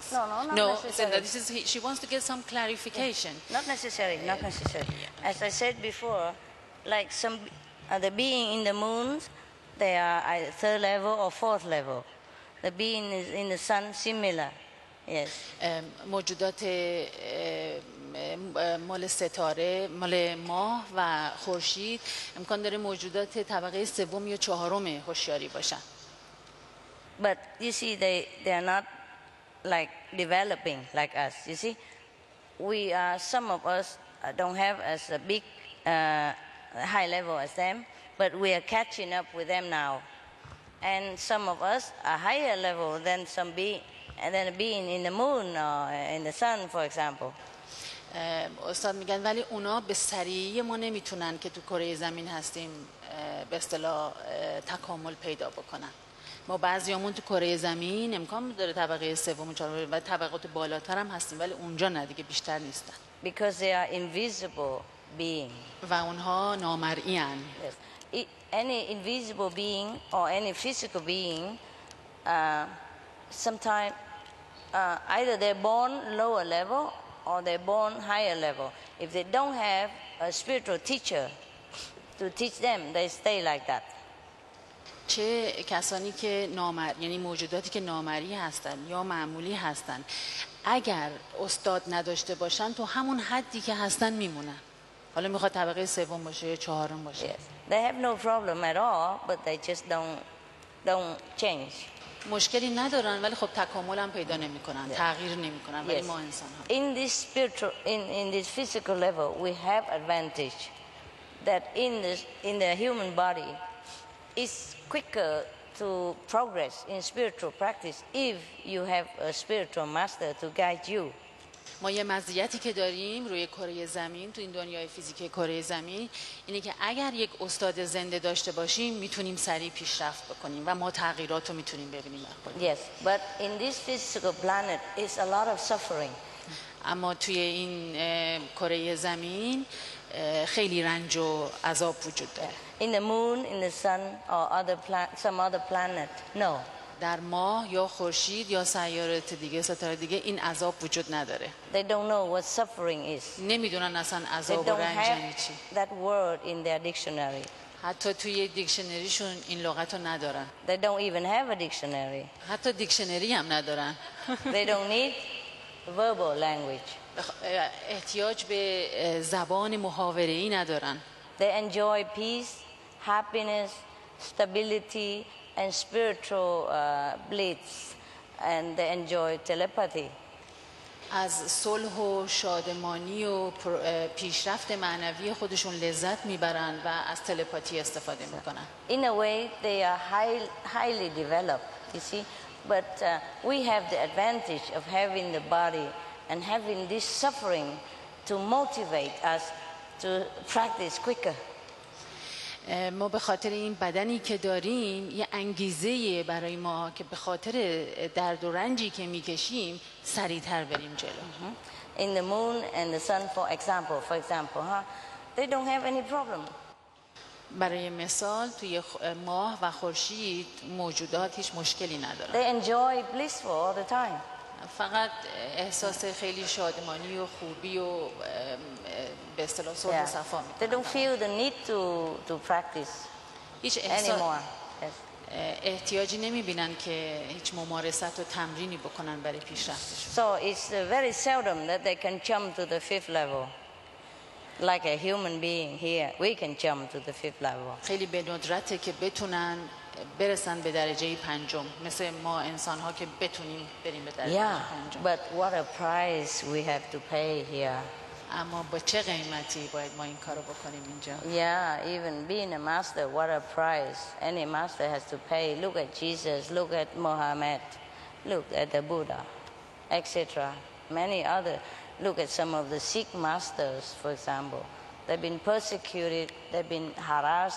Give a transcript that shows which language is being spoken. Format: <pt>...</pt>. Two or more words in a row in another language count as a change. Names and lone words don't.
<en>No, not necessarily. She wants to get some clarification. Not necessarily, not necessarily. As I said before, like the being in the moon, they are either third level or fourth level. The being is in the sun, similar. Yes.</en> <fa>موجودات مال ستاره، مال ماه و خورشید امکان داره موجودات طبقه سوم یا چهارم هوشیاری باشن.</fa> <en>But you see, they are not like developing like us. You see, some of us don't have as a big high level as them, but we are catching up with them now. And some of us are higher level than a being in the moon or in the sun, for example.</en> <fa>استاد میگن ولی اونا به سریعی ما نمیتونن که تو کره زمین هستیم به اصطلاح تکامل پیدا بکنن. ما بعضیامون تو کره زمین امکان داره طبقه سوم و چهارم و طبقات بالاتر هم هستیم ولی اونجا نه دیگه، بیشتر نیستن.</fa> <en>Because they are invisible being.</en> <fa>و اونها نامرئی ان.</fa> <en>Yes. Any invisible being or any physical being, sometimes either they're born lower level or they're born higher level. If they don't have a spiritual teacher to teach them, they stay like that.</en> <fa>چه کسانی که یعنی موجوداتی که نامری هستن یا معمولی هستن، اگر استاد نداشته باشن تو همون حدی که هستن میمونن. حالا میخواد طبقه سوم باشه یا چهارم باشه.</fa> <en>Yes. They have no problem at all, but they just don't change.</en> <fa>مشکلی ندارن ولی خب تکامل هم پیدا نمیکنن، تغییر نمیکنن. ولی ما انسان ها</fa> <en>in this spiritual in this physical level we have advantage that in the human body is quicker to progress in spiritual practice if you have a spiritual master to guide you.</en> <fa>ما یه مزیتی که داریم روی کره زمین، تو این دنیای فیزیکی کره زمین، اینه که اگر یک استاد زنده داشته باشیم میتونیم سریع پیشرفت بکنیم و ما تغییرات رو میتونیم ببینیم.</fa> <en>Yes, but in this physical planet is a lot of suffering.</en> <fa>اما توی این کره زمین خیلی رنج و عذاب وجود داره.</fa> <en>In the moon, in the sun or some other planet, no.</en> <fa>در ماه یا خورشید یا سیارات دیگه، ستاره دیگه این عذاب وجود نداره.</fa> <en>They don't know what suffering is.</en> <fa>نمیدونن اصلا عذاب و رنج یعنی چی.</fa> <en>That word in their dictionary.</en> <fa>حتی توی دیکشنریشون این لغت رو ندارن.</fa> <en>They don't even have a dictionary.</en> <fa>حتی دیکشنری هم ندارن.</fa> <en>They don't need verbal language.</en> <fa>احتیاج به زبان محاوره‌ای ندارن.</fa> <en>They enjoy peace, happiness, stability and spiritual bliss, and they enjoy telepathy.</en> <fa>از صلح و شادمانی و پیشرفت معنوی خودشون لذت میبرن و از تلپاتی استفاده میکنن.</fa> <en>In a way they are highly developed, you see, but we have the advantage of having the body and having this suffering to motivate us to practice quicker.</en> <fa>ما به خاطر این بدنی که داریم یه انگیزه برای ما که به خاطر درد و رنجی که میکشیم سریعتر بریم جلو.</fa> <en>In the moon and the sun, for example, they don't have any problem.</en> <fa>برای مثال توی ماه و خورشید موجودات هیچ مشکلی ندارن.</fa> <en>They enjoy blissful all the time.</en> <fa>فقط احساس خیلی شادمانی و خوبی و به اصطلاح صلح و صفا میکنن.</fa> <en>They don't feel the need to practice anymore.</en> <fa>احتیاجی نمیبینن که هیچ ممارست و تمرینی بکنن برای پیشرفتشون.</fa> <en>So it's very seldom that they can jump to the fifth level. Like a human being here, we can jump to the fifth level.</en> <fa>خیلی به ندرته که بتونن برسن به درجه پنجم، مثل ما انسان ها که بتونیم بریم به درجه پنجم.</fa> <en>But what a price we have to pay here.</en> <fa>اما با چه قیمتی باید ما این کارو بکنیم اینجا؟</fa> <en>Yeah, even being a master, what a price. Any master has to pay. Look at Jesus, look at Muhammad, look at the Buddha, etc. Many other. Look at some of the Sikh masters, for example. They've been persecuted, they've been harassed.</en>